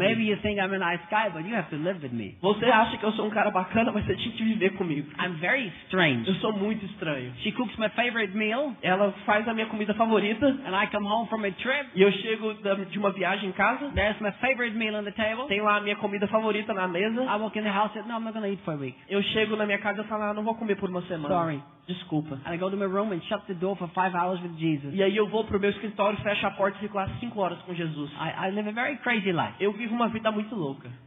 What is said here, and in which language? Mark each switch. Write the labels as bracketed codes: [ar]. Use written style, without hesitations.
[en] Maybe you think I'm a nice guy, but you have to live with me. [pt] Você acha que eu sou um cara bacana, mas você tinha que viver comigo. [en] I'm very strange. [pt] Eu sou muito estranho. [en] She cooks my favorite meal, [pt] Ela faz a minha comida favorita [en] and I come home from a trip. [pt] e eu chego de uma viagem em casa. [en] There's my favorite meal on the table. [pt] Tem lá a minha comida favorita na mesa. [en] I walk in the house and say, no, I'm not going to eat for a week. [pt] Eu chego na minha casa e falo, não vou comer por uma semana. [en] Sorry. [pt] Desculpa. [en] And I go to my room and shut the door for 5 hours with Jesus. [pt] E aí eu vou pro meu escritório, fecho a porta e fico lá 5 horas com Jesus. [en] I live a very crazy life. [pt] Eu vivo uma vida muito louca.